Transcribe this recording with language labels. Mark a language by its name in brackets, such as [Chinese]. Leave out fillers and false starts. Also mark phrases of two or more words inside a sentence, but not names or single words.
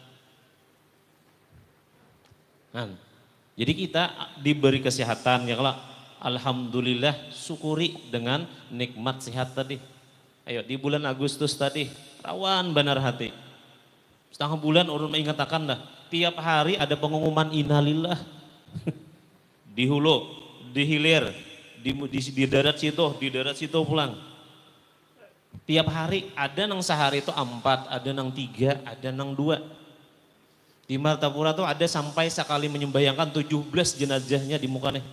[Indonesian] Nah, jadi kita diberi kesehatan ya kalau alhamdulillah syukuri dengan nikmat sehat tadi. Ayo di bulan Agustus tadi rawan benar hati. Setengah bulan orang mengatakan dah tiap hari ada pengumuman innalillah. Di hulu, di hilir, di darat situ pulang. Tiap hari ada nang sehari itu 4, ada nang 3, ada nang 2. Di Martapura tuh ada sampai sekali menyembayangkan 17 jenazahnya di muka nih.